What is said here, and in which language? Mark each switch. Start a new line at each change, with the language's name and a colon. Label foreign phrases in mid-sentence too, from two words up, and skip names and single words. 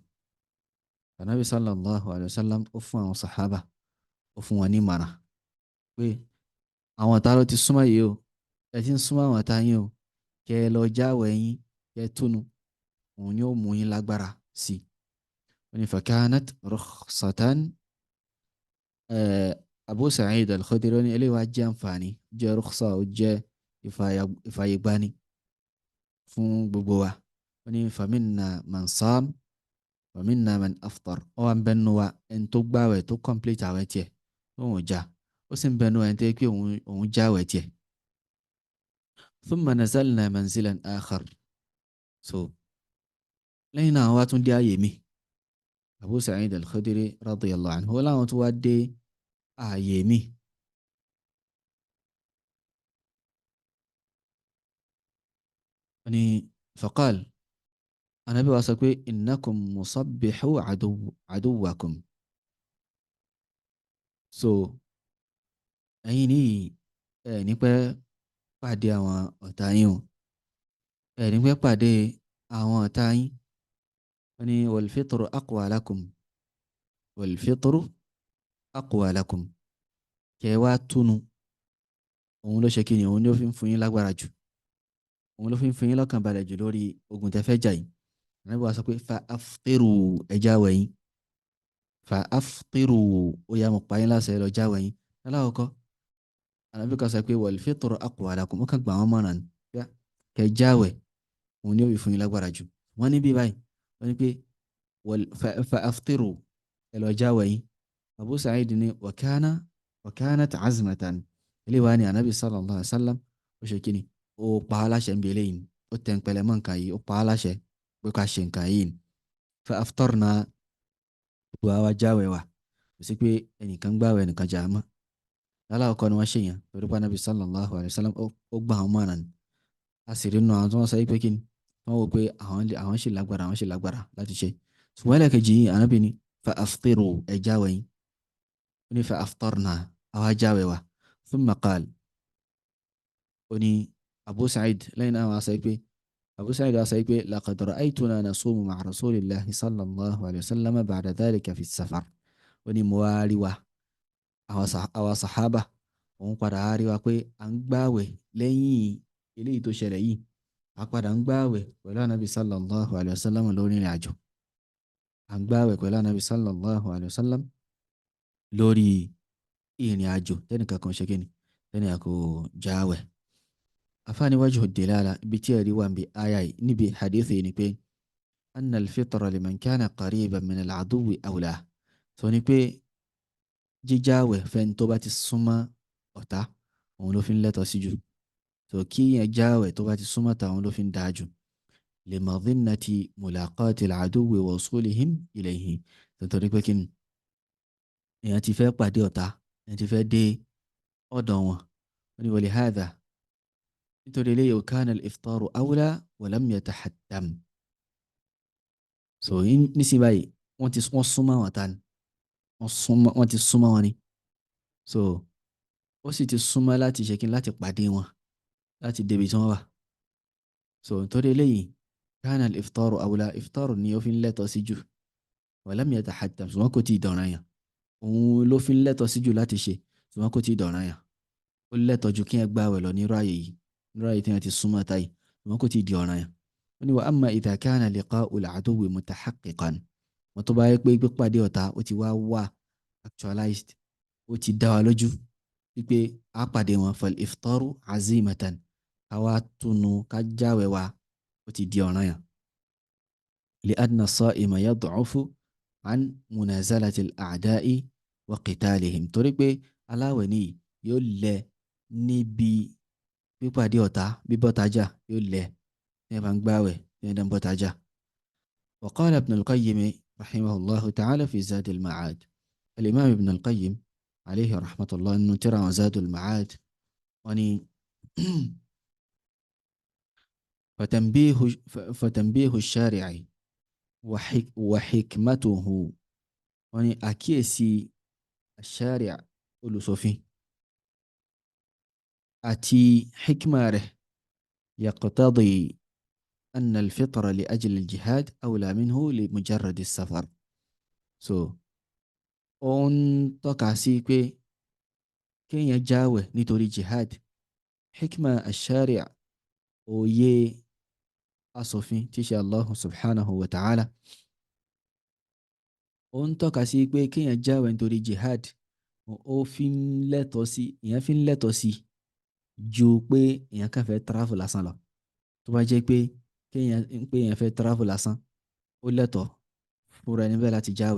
Yoruba: Ànábì
Arabic: صلى الله عليه وسلم
Yoruba: ó fún àwọn sàhábà ó fún wọn ní ìmọ̀ràn pé àwọn ọ̀tá ló ti súnmọ́ yìí o. ẹ ti ń súnmọ́ àwọn ọ̀tá yín o. kẹ́ lọ jáwọ́ yín kẹ́ túnu òun ni ó mú yín lágbára sí i. wọ́n ní
Arabic: فكانت رخصة.
Yoruba: Abu Sa'id al-Khudri ní eléyìí wá jẹ́ àǹfààní jẹ́ rukhsa ó jẹ́ ìfàyègbani fún gbogbo wa. wọ́n ní
Arabic: فمنا من صام فمنا من أفطر.
Yoruba: ó wà ń bẹnu wa ẹni tó gbààwẹ̀ tó complete àwẹ̀ tiẹ̀ tó ń jà. ó sì ń bẹnu ẹni tó yẹ pé òun já àwẹ̀ tiẹ̀.
Arabic: ثم نزلنا منزلا آخر.
Yoruba: so lẹ́yìn náà wá tún dé ààyè mi. Abu Sa'id al-Khudri
Arabic: رضي الله عنه
Yoruba: láwọn tó wá dé ààyè mi. wọ́n ní faqal Ànábì wa sọ pé
Arabic: إنكم مصبحو عدوكم.
Yoruba: so ẹ̀yin ní ẹ̀ ní pẹ́ pàdé àwọn ọ̀tá yín o. ẹ̀ ní pẹ́ pàdé àwọn ọ̀tá yín. wọ́n ní
Arabic: والفطر أقوى لكم. والفطر أقوى لكم.
Yoruba: kẹ́ wá túnu òun ló ṣe kí ni òun ló fi ń fún yín lágbára jù. òun ló fi ń fún yín lọ́kàn balẹ̀ jù lórí ogun tẹ́ fẹ́ jà yìí. Ànábì wa sọ pé
Arabic: فأفطروا
Yoruba: ẹ jáwẹ̀ yín.
Arabic: فأفطروا
Yoruba: ó yá mo pa yín láṣẹ lọ jáwẹ̀ yín. aláwọ̀kọ́ Ànábì kan sọ pé
Arabic: والفطر أقوى لكم.
Yoruba: ó kàn gbà wọ́n mọ̀ràn kẹ́ jáwẹ̀ òun ni ó fi fún yín lágbára jù. wọ́n ní bí báyìí wọ́n ní pé
Arabic: فأفطروا
Yoruba: ẹ lọ jáwẹ̀ yín.
Arabic: Abu Sa'id ní وكانت عزمة.
Yoruba: ilé wa ni Ànábì
Arabic: صلى الله عليه وسلم
Yoruba: ó ṣe kíni ó pa á láṣẹ ń bí eléyìí. ó tẹ̀ ń pẹlẹ mọ́ nǹkan yìí ó pa á láṣẹ pé ká ṣe nǹkan yìí.
Arabic: فأفطرنا
Yoruba: gbogbo àwa jáwẹ̀ wa kò sí pé ẹnìkan gbàwẹ̀ ẹnìkan jà á mọ́. aláwọ̀kọ́ ni wọ́n ṣe yẹn torí pé Ànábì
Arabic: صلى الله عليه وسلم
Yoruba: ó gbà àwọn mọ̀ràn. a sì rí nù àwọn tí wọ́n sọ pé kíni wọ́n wò pé àwọn ṣì lágbára láti ṣe. ṣùgbọ́n ẹlẹ́kejì yìí Ànábì ní
Arabic: فأفطروا
Yoruba: ẹ jáwẹ̀ yín. ó ní
Arabic: فأفطرنا
Yoruba: àwa jáwẹ̀ wa.
Arabic: ثم قال
Yoruba: ó ní Abu Sa'id lẹ́yìn náà wọ́n sọ pé Abu Sa'id wá sọ pé
Arabic: لقد رأيتنا نصوم مع رسول الله صلى الله عليه وسلم بعد ذلك في سفر.
Yoruba: ó ní mo wá rí wa àwọn sàhábà òun padà rí wa pé à ń gbààwẹ̀ lẹ́yìn eléyìí tó ṣẹlẹ̀ yìí. a padà ń gbààwẹ̀ pẹ̀lú Ànábì
Arabic: صلى الله عليه وسلم
Yoruba: lórí ìrìn àjò. à ń gbààwẹ̀ pẹ̀lú Ànábì
Arabic: صلى الله عليه وسلم
Yoruba: lórí ìrìn àjò tẹ́nìkan kan ṣe kíni tẹ́nìkan kò jáwẹ̀. afáàní
Arabic: وجه الدلالة
Yoruba: ibi tí ẹ̀rí wà ń bi aya yìí níbi hadith yìí ni pé
Arabic: أن الفطر لمن كان قريبا من العدو أولى.
Yoruba: sọ ni pé jíjáwẹ̀ fẹ́ni tó bá ti súnmọ́ ọ̀tá òun ló fi ń lẹ́tọ̀ọ́ sí jù. sọ kí yẹn jáwẹ̀ tó bá ti súnmọ́ ọ̀tá òun ló fi ń dáa jù.
Arabic: لمظنة ملاقاة العدو ووصولهم إليه.
Yoruba: nítorí pé kí ni èèyàn ti fẹ́ pàdé ọ̀tá èèyàn ti fẹ́ dé ọ̀dọ̀ wọn. Wọ́n ní walihadha nítorí eléyìí
Arabic: كان الإفطار أولى ولم يتحتم.
Yoruba: So nísìnyí báyìí wọ́n súnmọ́ wọn ta ni wọ́n ti súnmọ́ wọn ni. So ó sì ti súnmọ́ láti ṣe kí n láti pàdé wọn láti débi tí wọ́n wà. So nítorí eléyìí
Arabic: كان الإفطار أولى
Yoruba: iftaru ni ó fi ń lẹ́tọ̀ọ́ sí jù
Arabic: ولم يتحتم
Yoruba: ṣùgbọ́n kò tí ì dọ̀ràn yàn. Òun ló fi ń lẹ́tọ̀ọ́ sí jù láti ṣe ṣùgbọ́n kò tí ì dọ̀ràn yàn. Ó lẹ́tọ̀ọ́ ju kí ẹ gbààwẹ̀ lọ nírú ààyè yìí nírú ààyè tí wọ́n ti súnmọ́ táyì ṣùgbọ́n kò tí ì di ọ̀ràn yàn. Ó ní
Arabic: وأما إذا كان لقاء العدو متحققا
Yoruba: wọ́n tó bá yẹ pé pípàdé ọ̀tá ó ti wá actualized ó ti dá wa lójú wípé a pàdé wọn
Arabic: فالإفطار عزيمة
Yoruba: káwá túnú ká jáwẹ̀ wa ó ti di ọ̀ràn yàn.
Arabic: لأن الصائم يضعف عن منازلة الأعداء وقتالهم
Yoruba: torí pé aláwẹ̀ nìyí yóò lẹ níbi pípàdé ọ̀tá bíbọ́tajà yóò lẹ ní ẹ bá ń gbààwẹ̀ ní ẹ dán bọ́tajà.
Arabic: وقال ابن القيم رحمه الله تعالى في زاد المعاد الإمام ابن القيم عليه رحمة الله
Yoruba: nínú tírà wọn
Arabic: زاد المعاد
Yoruba: wọ́n ní
Arabic: فتنبيه الشارع وحكمته
Yoruba: wọ́n ní àkíyèsí ash-shari' olùsòfin àti hikma rẹ̀
Arabic: يقتضي أن الفطر لأجل الجهاد أولى منه لمجرد السفر.
Yoruba: So ó ń tọ́ka sí pé kéèyàn jáwẹ̀ nítorí jihad
Arabic: حكمة الشارع'
Yoruba: òye asòfin tí ṣe
Arabic: الله سبحانه وتعالى
Yoruba: ó ń tọ́ka sí pé kéèyàn jáwẹ̀ nítorí jihad ó fi ń lẹ́tọ̀ọ́ sí ìyẹn fi ń lẹ́tọ̀ọ́ sí ju pé èèyàn kàn fẹ́ travel lásán lọ. Tó bá jẹ́ pé èèyàn fẹ́ travel lásán ó lẹ́tọ̀ọ́ fúnra ẹni bẹ́ẹ̀ láti jáwẹ̀.